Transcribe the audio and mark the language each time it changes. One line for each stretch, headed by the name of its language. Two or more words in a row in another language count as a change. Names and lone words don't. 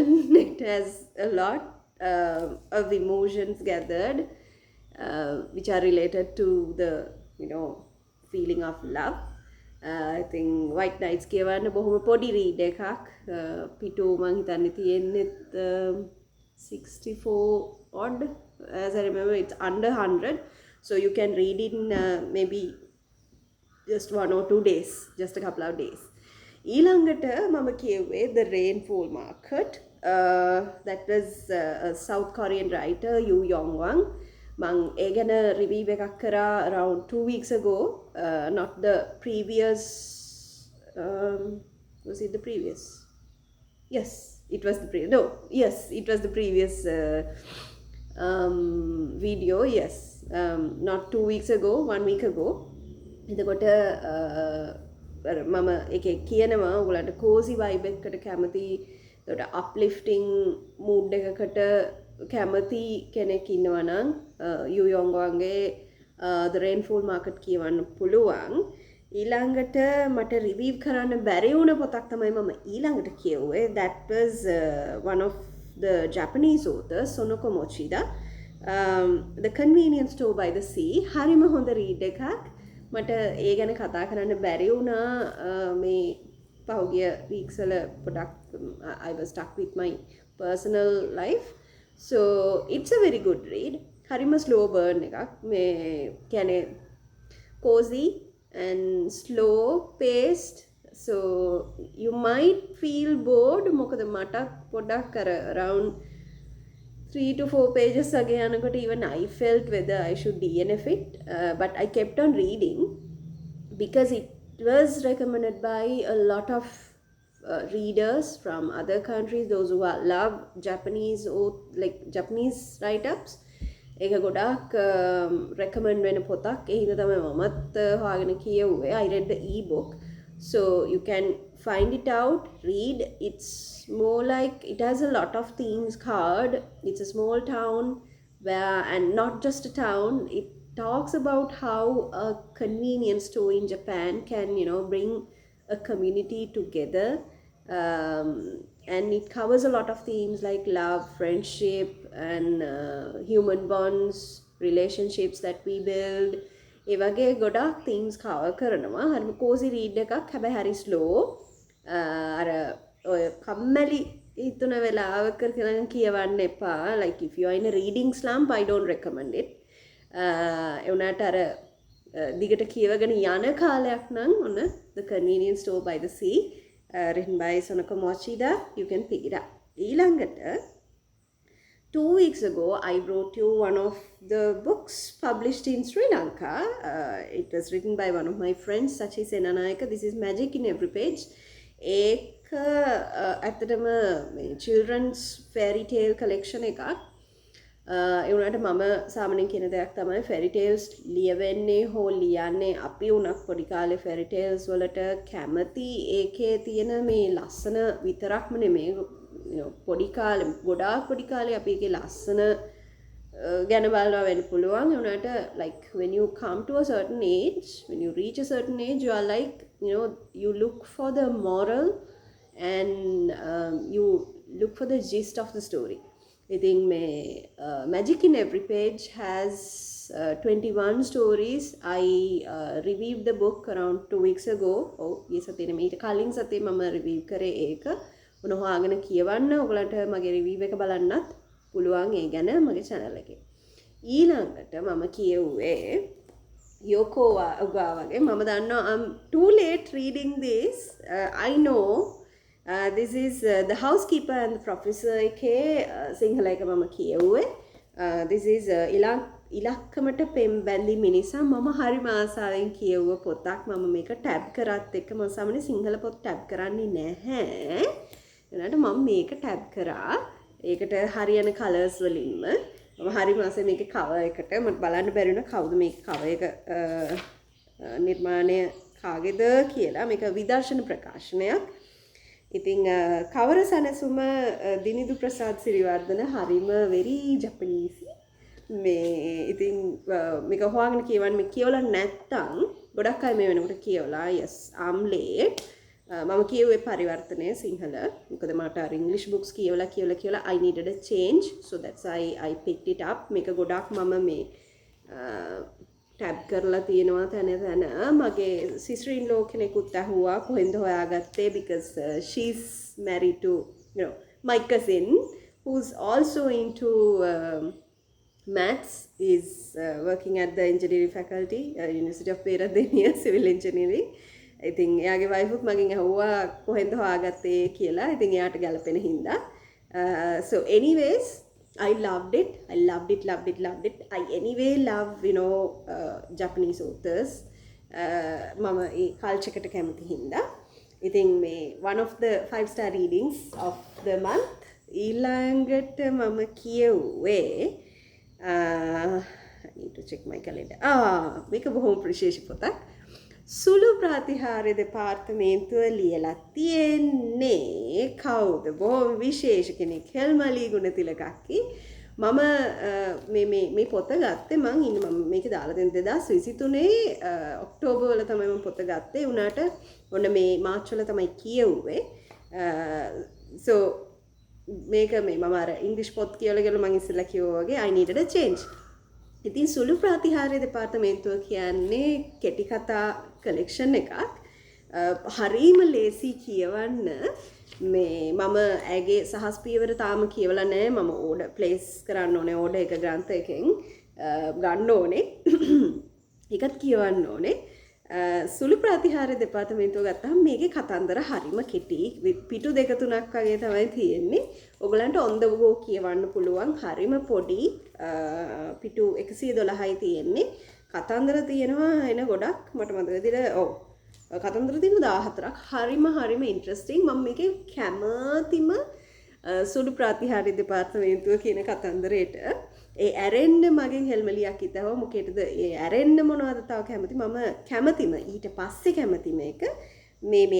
English: It has a lot of emotions gathered which are related to the feeling of love. I think
Sinhala: White Nights කියවන්න බොහොම පොඩි read එකක්. පිටු මං හිතන්නේ තියෙන්නේ
English: 64 odd, as I remember it's under 100, so you can read it in maybe just 1 or 2 days, just a couple of days.
Sinhala: ඊළඟට මම කියුවේ The Rainfall Market.
English: That was a South Korean writer Yoo Young-won.
Sinhala: මං ඒ ගැන රිවීව් එකක් කරා
English: around 2 weeks ago. Not the previous was it the previous? Yes, it was the previous. No, yes, it was the previous video. Yes, not 2 weeks ago, 1 week ago.
Sinhala: එතකොට මම එකේ කියනවා ඔයගලන්ට
English: cozy vibe
Sinhala: එකකට කැමති, එතකොට
English: uplifting mood
Sinhala: එකකට කැමති කෙනෙක් ඉන්නවා නම් යූ යොන්ග්වන්ගේ The Rainfall Market කියවන්න පුළුවන්. ඊළඟට මට රිවීව් කරන්න බැරි වුණ පොතක් තමයි මම ඊළඟට කියුවේ.
English: That was one of the Japanese authors, Sonoko Mochida, The Convenience Store by the Sea.
Sinhala: හරිම හොඳ රීඩ් එකක්. මට ඒ ගැන කතා කරන්න බැරි වුණා මේ පහුගිය වීක්ස් වල පොඩක්
English: I was stuck with my personal life. So it's a very good read. හරිම slow burn එකක්.
Sinhala: මේ කියන්නේ
English: cozy and slow paced. So you might feel bored
Sinhala: මොකද මට පොඩ්ඩක් අර
English: around 3 to 4 pages again යනකොට even I felt whether I should DNF it, but I kept on reading because it was recommended by a lot of readers from other countries, those who love Japanese or like Japanese write-ups.
Sinhala: ඒක ගොඩාක් recommend වෙන පොතක්. ඒ හින්දා තමයි මමත් හොයාගෙන කියුවේ.
English: I read the e-book, so you can find it out, read. It's more like it has a lot of themes covered. It's a small town where, and not just a town, it talks about how a convenience store in Japan can, you know, bring a community together. And it covers a lot of themes like love, friendship, and human bonds, relationships that we build.
Sinhala: ඒ වගේ ගොඩාක්
English: themes cover
Sinhala: කරනවා. හරිම
English: cozy read
Sinhala: එකක්. හැබැයි හරි slow. අර ඔය කම්මැලි හිතුන වෙලාවක කියවන්න එපා.
English: Like if you are in a reading slump, I don't recommend it.
Sinhala: ඒ උනාට අර දිගට කියවගෙන යන කාලයක් නම් ඔන්න The Convenience Store by the Sea,
English: written by Sonoko Mochida, you can pick it up. ඊළඟට 2 weeks ago, I brought you one of the books published in Sri Lanka. It was written by one of my friends, Sachi Senanayaka. This is Magic in Every Page.
Sinhala: ඒක ඇත්තටම
English: children's fairy tale collection
Sinhala: එකක්. ඒ වුණාට මම සාමාන්‍යයෙන් කියන දෙයක් තමයි
English: fairy tales
Sinhala: ලියවෙන්නේ හෝ ලියන්නේ අපි උනක් පොඩි කාලේ
English: fairy tales
Sinhala: වලට කැමති. ඒකේ තියෙන මේ ලස්සන විතරක්ම නෙමෙයි, පොඩි කාලේ ගොඩාක් පොඩි කාලේ අපි ඒකේ ලස්සන ගැන බලනවා වෙන්න පුළුවන්. ඒ වුණාට
English: like when you come to a certain age, when you reach a certain age, you are like, you look for the moral and you look for the gist of the story. I think Magic in Every Page has 21 stories. I reviewed the book around 2 weeks ago.
Sinhala: ඒ සතියේ ඊට කලින් සතියේ මම review කරේ ඒක. මොන හොයාගෙන කියවන්න ඔයගලන්ට මගේ review එක බලන්නත් පුළුවන් ඒ ගැන මගේ channel එකේ. ඊළඟට මම කියුවේ Yoko Ogawa. මම දන්නවා
English: I'm too late reading this. I know this is The Housekeeper and the Professor
Sinhala: එකේ සිංහල එක මම කියුවේ.
English: This is
Sinhala: ඉලක්කමට පෙම් බැඳි මිනිසා. මම හරිම ආසාවෙන් කියුව පොතක්. මම මේක ටැබ් කරත් එක්ක මම සාමාන්‍ය සිංහල පොත් ටැබ් කරන්නේ නැහැ. එනට මම මේක ටැබ් කරා. ඒකට හරියන කලර්ස් වලින්ම මම හරිම ආසයි මේකේ කවර් එකට. මට බලන්න බැරි වුණා කවුද මේකේ කවර් එක නිර්මාණය කාගේද කියලා. මේක විදර්ශන ප්‍රකාශනයක්. ඉතින් කවර සැනසුම දිනිදු ප්‍රසාද් සිරිවර්ධන හරිම
English: very Japanese.
Sinhala: මේ ඉතින් මේක හොයාගෙන කියවන්න මේ කියවලා නැත්තම් ගොඩක් අය මේ වෙනකොට කියවලා
English: yes I'm late.
Sinhala: මම කියුවේ පරිවර්තනය සිංහල. මොකද මට අර
English: English books
Sinhala: කියවලා
English: I needed a change, so that's why I picked it up.
Sinhala: මේක ගොඩක් මම මේ ටැබ් කරලා තියෙනවා තැන මගේ sister-in-law කෙනෙකුත් ඇහුවා කොහෙන්ද හොයාගත්තේ,
English: because she's married to my cousin who's also into maths, is working at the engineering faculty, University of Peradeniya, civil engineering. I think
Sinhala: එයාගේ wife උත් මගෙන් ඇහුවා කොහෙන්ද හොයාගත්තේ කියලා. ඉතින් එයාට ගැලපෙන හින්දා.
English: So anyways, I loved it. I anyway love, Japanese authors.
Sinhala: මම ඒ culture එකට කැමති හින්දා. ඉතින් මේ
English: one of the 5-star readings of the month.
Sinhala: ඊළඟට මම කියුවේ
English: I need to check my calendar.
Sinhala: මේක බොහොම ප්‍රශේෂ පොතක්. සුළු ප්‍රතිහාරය දෙපාර්තමේන්තුව ලියලා තියෙන්නේ කවුද? බොහොම විශේෂ කෙනෙක්, හෙල්මලී ගුණතිලකක්කි. මම මේ පොත ගත්තේ මම මේක දාලා දෙන 2023 ඔක්තෝබර් වල තමයි මම පොත ගත්තේ. උනාට ඔන්න මේ මාර්ච් වල තමයි කියුවේ. so මේක මම අර ඉංග්‍රීසි පොත් කියවලා මම ඉස්සෙල්ලා කිව්වා වගේ
English: I needed a change.
Sinhala: ඉතින් සුළු ප්‍රතිහාරය දෙපාර්තමේන්තුව කියන්නේ කෙටි කතා කලෙක්ෂන් එකක්. හරීම ලේසි කියවන්න මේ මම ඇගේ සහස් පියවර තාම කියවලා නැහැ මම ඕඩර් ප්ලේස් කරන්න ඕනේ ඕඩර් එක ග්‍රන්ථයකින් ගන්න ඕනේ ඒකත් කියවන්න ඕනේ සුළු ප්‍රතිහාර දෙපාර්තමේන්තුව ගත්තාම මේකේ කතන්දර හරිම කෙටි පිටු දෙක තුනක් වගේ තමයි තියෙන්නේ ඔයගලන්ට
English: on the go
Sinhala: කියවන්න පුළුවන් හරිම පොඩි පිටු 112යි තියෙන්නේ කතන්දර තියෙනවා එන ගොඩක් මට මතක විදිහට ඔව් කතන්දර තියෙන 14ක් හරිම ඉන්ට්‍රස්ටිං මම මේකේ කැමතිම සුළු ප්‍රතිහාර දෙපාර්තමේන්තුව කියන කතන්දරේට ඒ ඇරෙන්න මගෙන් හෙල්මලියක් හිතව මොකේද ඒ ඇරෙන්න මොනවද තව කැමති මම කැමතිම ඊට පස්සේ කැමති මේක මේ